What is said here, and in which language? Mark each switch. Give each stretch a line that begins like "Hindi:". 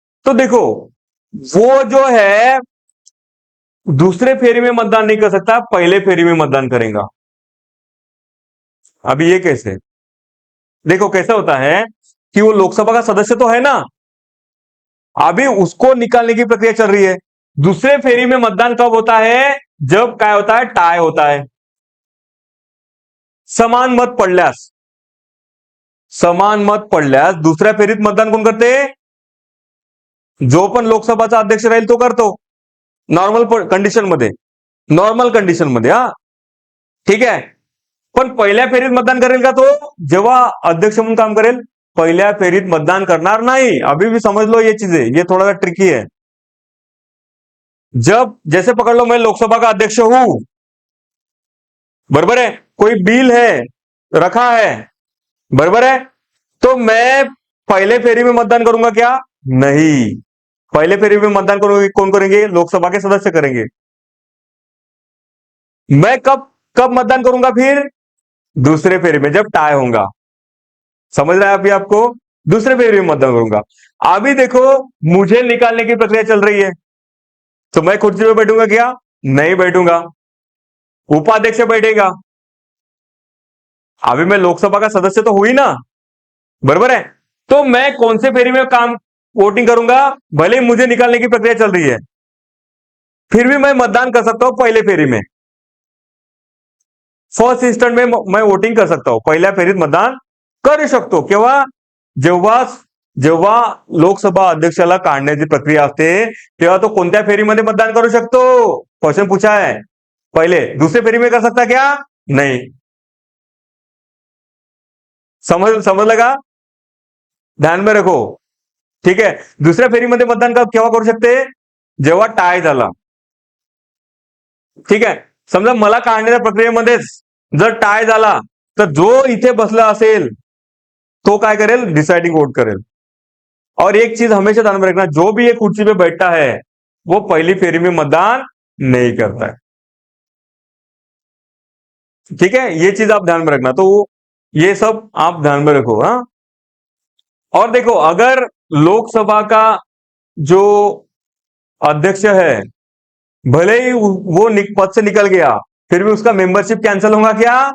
Hindi: तो देखो, वो जो है दूसरे फेरी में मतदान नहीं कर सकता, पहले फेरी में मतदान करेगा। अभी ये कैसे? देखो कैसा होता है कि वो लोकसभा का सदस्य तो है ना, अभी उसको निकालने की प्रक्रिया चल रही है। दूसरे फेरी में मतदान कब होता है? जब क्या होता है? टाय होता है।
Marathi: समान मत पडल्यास, समान मत पडल्यास दुसऱ्या फेरीत मतदान कोण करते? जो पण लोकसभाचा अध्यक्ष राहील तो करतो, नॉर्मल कंडिशन मध्ये, नॉर्मल कंडिशन मध्ये, हा ठीक आहे. पण पहिल्या फेरीत मतदान करेल का तो? जेव्हा अध्यक्ष म्हणून काम करेल, पहिल्या फेरीत मतदान करणार नाही.
Hindi: अभी भी समझ लो ये चीजें, ये थोड़ा सा ट्रिकी है. जब जैसे पकड़ लो मैं लोकसभा का अध्यक्ष हूं, बराबर है, कोई बिल है रखा है, बराबर है, तो मैं पहले फेरी में मतदान करूंगा क्या? नहीं. पहले फेरी में मतदान करोगे कौन करेंगे? लोकसभा के सदस्य करेंगे. मैं कब कब मतदान करूंगा फिर? दूसरे फेरी में, जब टाई होगा. समझ रहा है अभी आपको? दूसरे फेरी में मतदान करूंगा. अभी देखो मुझे निकालने की प्रक्रिया चल रही है, तो मैं कुर्सी पे बैठूंगा क्या? नहीं बैठूंगा. उपाध्यक्ष बैठेगा. अभी मैं लोकसभा का सदस्य तो हुई ना, बराबर है, तो मैं कौन से फेरी में काम वोटिंग करूंगा? भले ही मुझे निकालने की प्रक्रिया चल रही है, फिर भी मैं मतदान कर सकता हूं पहले फेरी में. फर्स्ट इंस्टंट में मैं वोटिंग कर सकता हूं,
Marathi: पहिल्या फेरीत मतदान करू शकतो. केव्हा? जेव्हा जेव्हा लोकसभा अध्यक्षाला काढण्याची प्रक्रिया असते, तेव्हा तो कोणत्या फेरीमध्ये मतदान करू शकतो?
Hindi: क्वेश्चन पूछा है. पहले. दूसरे फेरी में कर सकता क्या? नहीं.
Marathi: समजलं का?
Hindi: ध्यान में रखो.
Marathi: ठीक आहे. दुसऱ्या फेरीमध्ये मतदान केव्हा करू शकते? जेव्हा टाय झाला. ठीक आहे. समजा मला काढण्याच्या प्रक्रियेमध्येच जर टाय झाला, तर जो इथे बसला असेल तो काय करेल? डिसाइडिंग वोट करेल.
Hindi: और एक चीज हमेशा ध्यान में रखना, जो भी एक कुर्सी पे बैठता है वो पहली फेरी में मतदान नहीं करता है. ठीक है, ये चीज आप ध्यान में रखना. तो ये सब आप ध्यान में रखो. हाँ, और देखो अगर लोकसभा का जो अध्यक्ष है, भले ही वो पद से निकल गया, फिर भी उसका मेंबरशिप कैंसिल होगा क्या?